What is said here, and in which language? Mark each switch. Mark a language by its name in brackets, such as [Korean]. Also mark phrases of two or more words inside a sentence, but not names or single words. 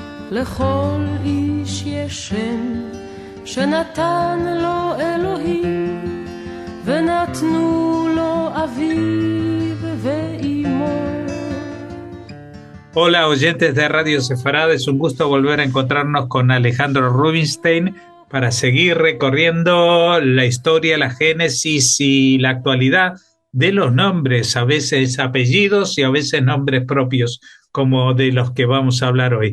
[Hebrew] לכל איש יש שם שנתן לו אלוהים ונתנו לו אביו ואימו. [Spanish] Hola oyentes de Radio Sefarad, es un gusto volver a encontrarnos con Alejandro Rubinstein para seguir recorriendo la historia, la génesis y la actualidad de los nombres, a veces apellidos y a veces nombres propios, como de los que vamos a hablar hoy.